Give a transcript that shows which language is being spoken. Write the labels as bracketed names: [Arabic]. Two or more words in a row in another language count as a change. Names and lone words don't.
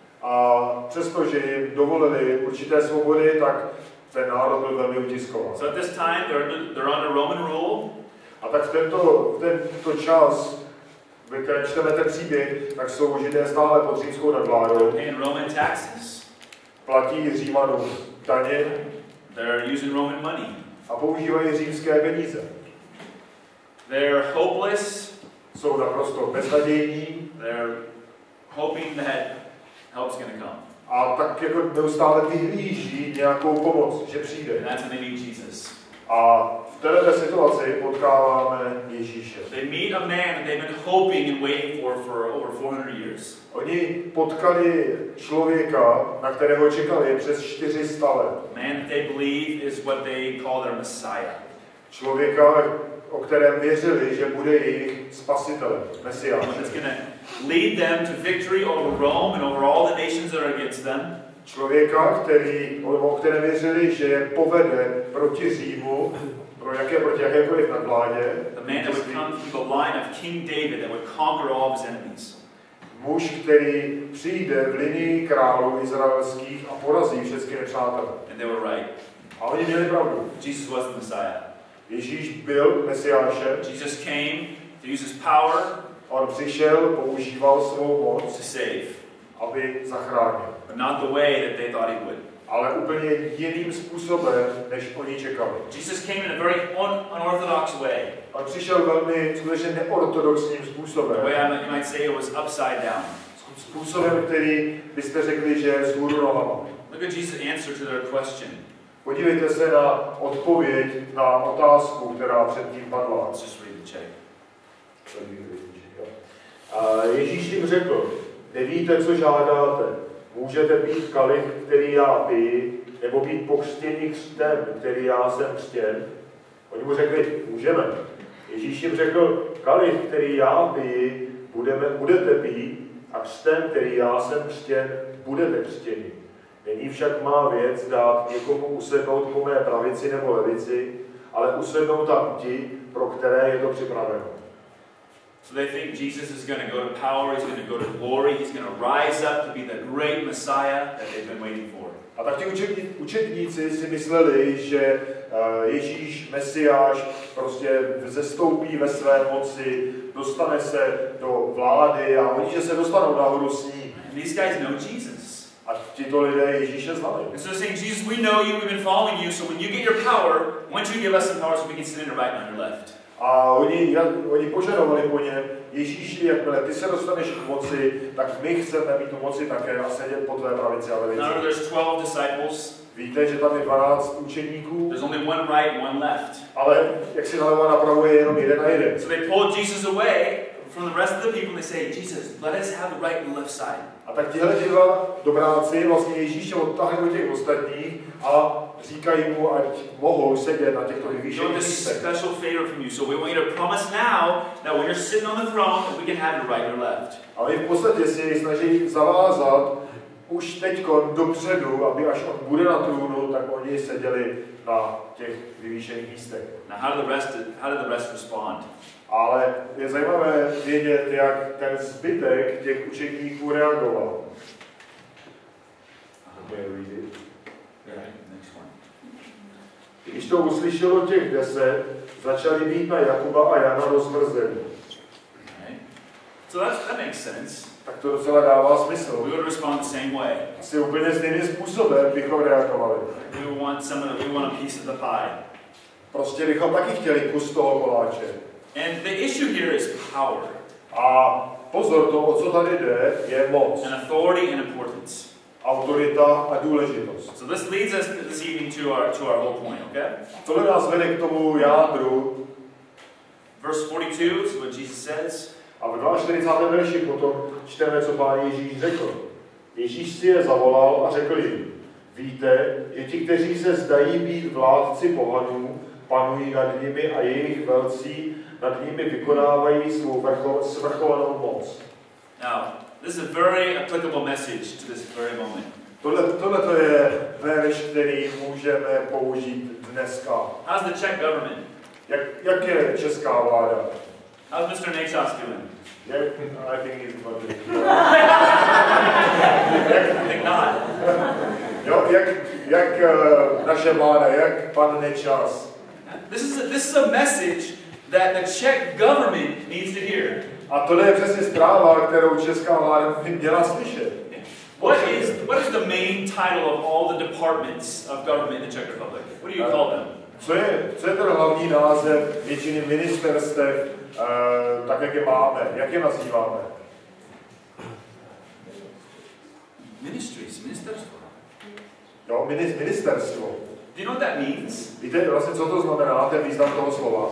[Czech] A přestože jim dovolili určité svobody, tak ten národ byl velmi utiskován. [English] So at this time, they're under Roman rule. [Czech] A tak v tento čas, ve kterém čteme ten příběh, tak jsou Židé stále pod římskou nadvládou. [English] Paying Roman taxes. [Czech] Platí Římanům daně. [English] They're using Roman money. [Czech] A používají římské peníze. [English] They're hopeless. [Czech] Jsou naprosto beznadějní. [English] They're hoping that help's going to come. [Czech] A tak jako neustále vyhlíží nějakou pomoc, že přijde. [English] And that's when they meet Jesus. [Czech] A v této situaci potkáváme Ježíše. [English] They meet a man that they've been hoping and waiting for over 400 years. [Czech] Oni potkali člověka, na kterého čekali přes 400 let. [English] Man that they believe is what they call their Messiah. [Czech] Člověka, o kterém věřili, že bude jejich spasitelem, Mesiáš. [English] That's going to lead them to victory over Rome and over all the nations that are against them. [Czech] Člověka, o kterém věřili, že povede proti Římu, proti jakékoliv nadvládě. [English] The man that would come through the line of King David that would conquer all of his enemies. [Czech] Muž, který přijde v linii králů izraelských a porazí všechny nepřátele. [English] And they were right. [Czech] A oni měli pravdu. [English] Jesus was the Messiah. [Czech] Ježíš byl Mesiášem. [English] Jesus came to use his power. [Czech] On přišel, používal svou moc [English] to save, [Czech] aby zachránil. [English] but not the way that they thought he would. [Czech] Ale úplně jiným způsobem, než oni čekali. [English] Jesus came in a very unorthodox way. [Czech] On přišel velmi skutečně neortodoxním způsobem. [English] The way you might say it was upside down. [Czech] Způsobem, který byste řekli, že je vzhůru nohama. [English] Look at Jesus' answer to their question. [Czech] Podívejte se na odpověď na otázku, která před ním padla. [English] Let's just read the check. [Czech] A Ježíš jim řekl, nevíte, co žádáte. Můžete pít kalich, který já piji, nebo být pokřtěni křtem, který já jsem křtěn? Oni mu řekli, můžeme. Ježíš jim řekl, kalich, který já piji, budete pít, a křtem, který já jsem křtěn, budete křtěni. Není však má věc dát někomu usednout po mé pravici nebo levici, ale usednou tam ti, pro které je to připraveno. [English] So they think Jesus is going to go to power, he's going to go to glory, he's going to rise up to be the great Messiah that they've been waiting for. [Czech] A tak ti učedníci si mysleli, že Ježíš, Mesiáš, prostě zestoupí ve své moci, dostane se do vlády a oni, že se dostanou nahoru s ním. [English] And these guys know Jesus. [Czech] A tito lidé Ježíše znali. [English] And so they're saying, Jesus, we know you, we've been following you, so when you get your power, why don't you give us some power so we can sit in your right and on your left? [Czech] A oni požadovali po něm, Ježíši, jakmile ty se dostaneš k moci, tak my chceme mít tu moci také a sedět po tvé pravici a levici. [English] Now there's 12 disciples. [Czech] Víte, že tam je 12 učeníků, [English] There's only one right and one left. [Czech] ale jak si nalevo a napravo je jenom jeden a jeden. [English] So they pulled Jesus away from the rest of the people and they say, Jesus, let us have the right and the left side. [Czech] A tak tihle dva dobráci vlastně Ježíše odtáhli do těch ostatních a říkají mu, ať mohou sedět na těchto vyvýšených místech. [English] Special favor from you. So we want you to promise now that when you're sitting on the throne, that we can have your right or left. [Czech] A oni v podstatě si snaží zavázat už teďko dopředu, aby až on bude na trůnu, tak oni seděli na těch vyvýšených místech. [English] Now how did the rest respond? [Czech] Ale je zajímavé vědět, jak ten zbytek těch učedníků reagoval. Když to uslyšelo těch 10, začali být na Jakuba a Jana rozmrzení. [English] So that makes sense. [Czech] Tak to docela dává smysl. [English] We would respond the same way. [Czech] Asi úplně stejným způsobem bychom reagovali. [English] We want a piece of the pie. [Czech] Prostě bychom taky chtěli kus toho koláče. [English] And the issue here is power. [Czech] A pozor, to, o co tady jde, je moc. [English] And authority and importance. [Czech] Autorita a důležitost. [English] So this leads us this evening to our whole point, okay? [Czech] Tohle nás vede k tomu jádru. [English] Verse 42 is what Jesus says. [Czech] A v 42. verši potom čteme, co Pán Ježíš řekl. Ježíš si je zavolal a řekl jim, víte, že ti, kteří se zdají být vládci pohanů, panují nad nimi a jejich velcí nad nimi vykonávají svou svrchovanou moc. [English] Now, this is a very applicable message to this very moment. [Czech] Tohle je verš, který můžeme použít dneska. [English] How's the Czech government? [Czech] Jak je česká vláda? [English] How's Mr. Nečas doing? I think he's about I think not. [Czech] Jo, jak naše vláda, jak pan Nečas. [English] This is a message that the Czech government needs to hear. [Czech] A to je přesně zpráva, kterou česká vláda by měla slyšet. [English] What is the main title of all the departments of government in the Czech Republic? What do you call them? [Czech] Co je ten hlavní název většiny ministerstev, tak jak je máme? Jak je nazýváme? [English] Ministries, ministerstvo. [Czech] Jo, ministerstvo. [English] Do you know what that means? [Czech] Víte vlastně, co to znamená, ten význam toho slova?